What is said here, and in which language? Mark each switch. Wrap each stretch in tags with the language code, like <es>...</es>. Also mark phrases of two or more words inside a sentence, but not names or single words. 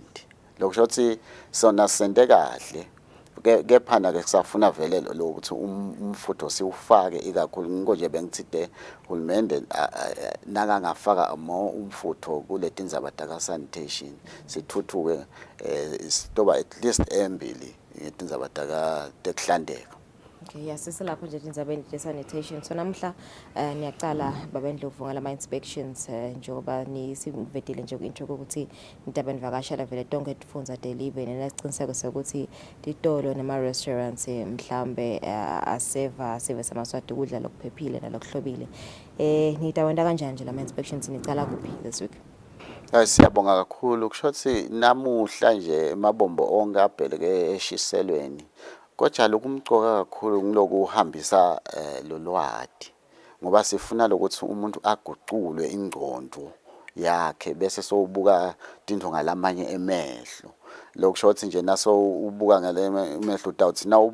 <ss>Lokusho ukuthi sona sente kahle kephana ke kusafuna vele lokuthi umfutho siufake ikakhulu ngingoje bengithide hulumende nakangafaka umfutho kuletindzaba sanitation sithuthuke sitoba</ss> <en>at least</en> <ss>embili itindzaba tekuhlandeka. Okay, yasise lapho nje indzabeni sanitation. So namhla niyaqala babendlovu ngala inspections njengoba nisivedile nje ku-intro ukuthi indaba enivakashela vele tonke tifunza deliver nesiciniseko sokuthi titolo nema restaurants mhlambe aseva samaswati ukudla lokuphephile nalokuhlobile. Nitawenda kanjani nje lama inspections nicala kuphi</ss> <en>this week?</en> <ss>Siyabonga kakhulu kushothi namuhla nje emabombo onke abheleke eshiselweni kodwa lokumcoka kakhulu ngiloku uhambisa lolwadi ngoba sifuna lokuthi umuntu aguqulwe ingqondo yakhe bese sobuka into ngalamanye emehlo lokushothi nje naso ubuka ngale emehlo utawuthi na</ss>